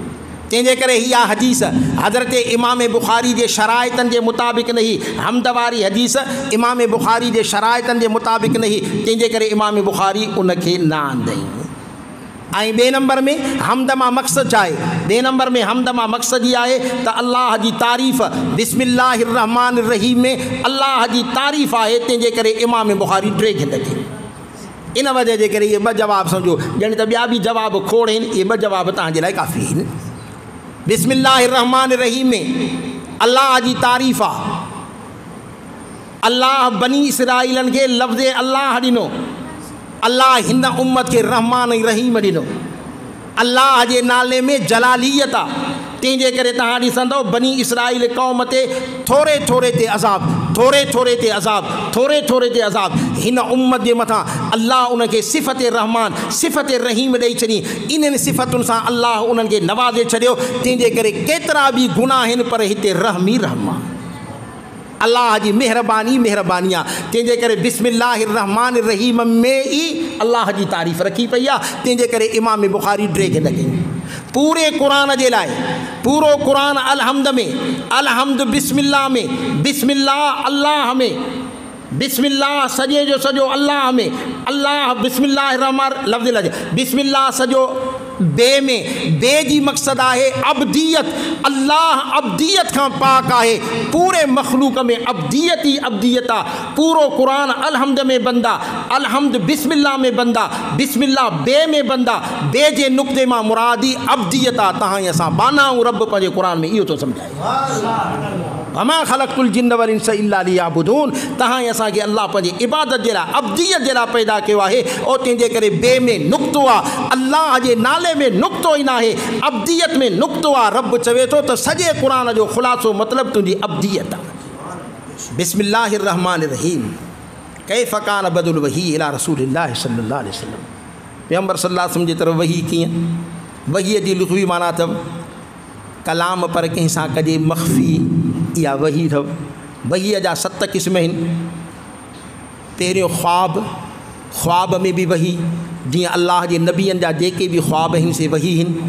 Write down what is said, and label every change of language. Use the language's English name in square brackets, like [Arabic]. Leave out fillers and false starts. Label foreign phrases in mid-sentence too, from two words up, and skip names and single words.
[Sindhi] तंहिंजे करे इहा हदीस हज़रत इमाम बुखारी जे शराइतनि जे मुताबिक़ न ही, हम्द वारी हदीस इमाम बुखारी जे शराइतनि जे मुताबिक़ न ही, तंहिंजे करे इमाम बुखारी उनखे न आंदई। ऐं ॿिए नंबर में हम्द मां मक़सदु छा आहे? ॿिए नंबर में हम्द मां मक़सदु इहा आहे त अल्लाह जी तारीफ़, [Arabic] بسم الله الرحمن الرحيم [Sindhi] में अल्लाह जी तारीफ़ आहे। तंहिंजे करे इमाम बुखारी 3 खे लॻे। इन वजह जे करे इहे 2 जवाब सम्झो, ॼण त ॿिया बि जवाब खोड़ आहिनि, इहे 2 जवाब तव्हांजे लाइ काफ़ी आहिनि। [Arabic] بسم الله الرحمن الرحيم [Sindhi] में अल्लाह जी तारीफ़ आहे। अल्लाह बनी इसराइलनि खे लफ़्ज़ अल्लाह ॾिनो, अल्लाह हिन उम्मत खे रहमान ऐं रहीम ॾिनो। अल्लाह जे नाले में जलालियत आहे। तंहिंजे करे तव्हां ॾिसंदव बनी इसराइल क़ौम ते थोरे थोरे ते अज़ाब, थोरे थोरे ते अज़ाब, थोरे थोरे ते अज़ाब। हिन उम्मत जे मथां अल्लाह उनखे सिफ़त रहमान, सिफ़त रहीम ॾेई छॾी। इन्हनि सिफ़तुनि सां अल्लाह उन्हनि खे नवाज़े छॾियो। तंहिंजे करे केतिरा बि गुनाह आहिनि पर हिते रहमी रहमान, अल्लाह जी मेहरबानी मेहरबानी आहे। तंहिंजे करे [Arabic] بسم الله الرحمن الرحيم [Sindhi] में ई अल्लाह जी तारीफ़ रखी पई आहे। तंहिंजे करे इमाम बुखारी 3 खे लॻे। पूरे क़ुरान जे लाइ पूरो क़ुरान अलहम्द में, अलहम्द बिस्मिल्लाह में, बिस्मिल्लाह अल्लाह में, बिस्मिल्लाह सॼे जो सॼो अल्लाह में, अल्लाह [Arabic] بسم الله الرحمن [Sindhi] लफ़्ज़ लॻे, बिस्मिल्लाह सॼो बे में, बे जी मक़सद आहे अब्दियत। अल्लाह अब्दियत खां पाक आहे। पूरे मखलूक में अब्दियत ही अब्दियत आहे। पूरो क़ुरान अलहम्द में बंदा, अलहम्द बिस्मिल्लाह में बंदा, बिस्मिल्लाह बे में बंदा, बे जे नुक़्ते मां मुरादी अब्दियत आहे। तव्हां असां बाना ऐं रब पंहिंजे क़ुरान में इहो थो सम्झाए, [Arabic] وما خلقت الجن والإنس إلا ليعبدون. [Sindhi] तव्हां असांखे अल्लाह पंहिंजी इबादत जे लाइ, अब्दियत जे लाइ पैदा कयो आहे। और तंहिंजे करे बे में नुक़्तो आहे, अल्लाह जे नाले में नुक़्तो ई न आहे, अब्दियत में नुक़्तो आहे। रब चवे थो त सॼे क़ुरान जो ख़ुलासो मतिलबु तुंहिंजी अब्दियत आहे। [Arabic] بسم الله الرحمن الرحيم كيف كان بدء الوحي إلى رسول الله صلى الله عليه وسلم. [Sindhi] पैगम्बर [Arabic] صلى الله عليه وسلم [Sindhi] जी तरफ़ वही कीअं? वहीअ जी लुग़वी माना अथव कलाम पर कंहिं सां कजे मख़फ़ी, इहा वही अथव। वहीअ जा 7 क़िस्म आहिनि। पहिरियों ख़्वाब, ख़्वाब में बि वही, जीअं अल्लाह जे नबियनि जा जेके बि ख़्वाब आहिनि से वही आहिनि।